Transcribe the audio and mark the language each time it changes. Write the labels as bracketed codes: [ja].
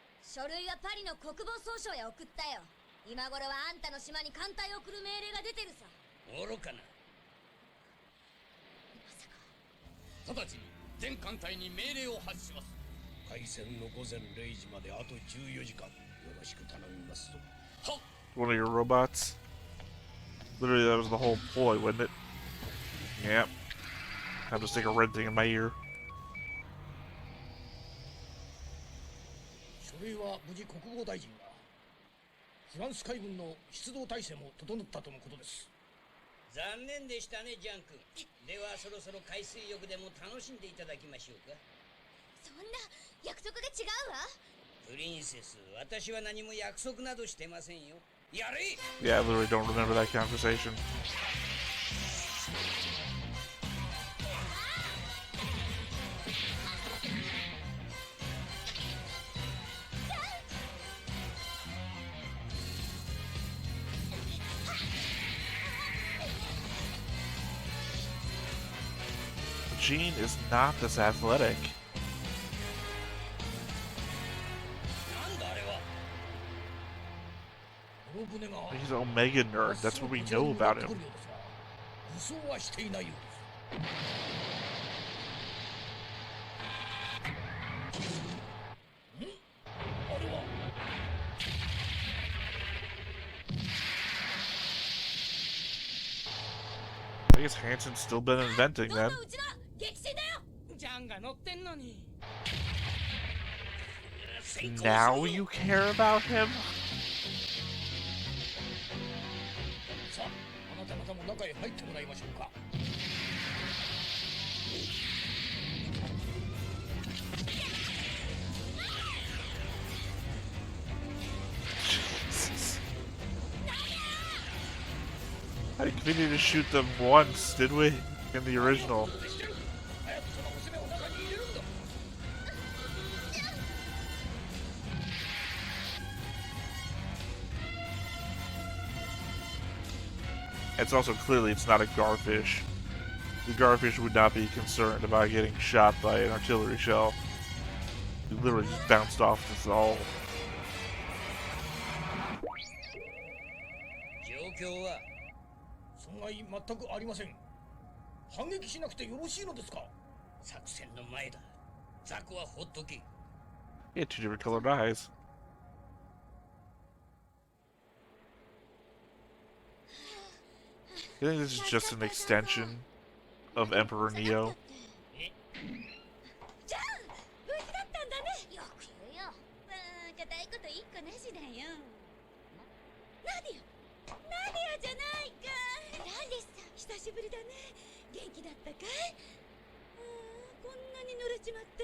[ja] 書類はパリの国防総省へ送ったよ。今頃はあんたの島に艦隊を送る命令が出てるさ。愚かな。直ちに全艦隊に命令を発します。開戦の午前0時まであと14時間。よろしく頼みますぞ。はっ。 [en] One of your robots. Literally, that was the whole ploy, wasn't it? Yep. Have to stick a red thing in my ear. [ja] 書類は無事国防大臣が。フランス海軍の出動体制も整ったとのことです。残念でしたね、ジャン君。ではそろそろ海水浴でも楽しんでいただきましょうか。そんな約束が違うわ。プリンセス、私は何も約束などしてませんよ。やれ! [en] Yeah, I literally don't remember that conversation. machine is not this athletic. [ja] なんだあれは。この船が [en] He's an Omega nerd. That's what we know about him. [ja] 武装はしていないようです。あれは [en] I guess Hansen's still been inventing then. [ja] うちだ激戦だよ。ジャンが乗ってんのに。 [en] Now you care about him? [ja] さあ、あなた方も中へ入ってもらいましょうか。 [en] I think we need to shoot them once, did we? In the original. [ja] 早くその娘を中に入れるんだ。 [en] It's also clearly it's not a garfish. The garfish would not be concerned about getting shot by an artillery shell. He literally just bounced off this all. [ja] 状況は損害全くありません。反撃しなくてよろしいのですか。作戦の前だ。ザクはほっとけ。 [en] He had two different colored eyes. You think this is just an extension of Emperor Neo? [ja] じゃあ無事だったんだね。よく言うよ。固いこと一個なしだよ。ナディア、ナディアじゃないか。ランデスさん、久しぶりだね。元気だったかい？こんなに濡れちまって。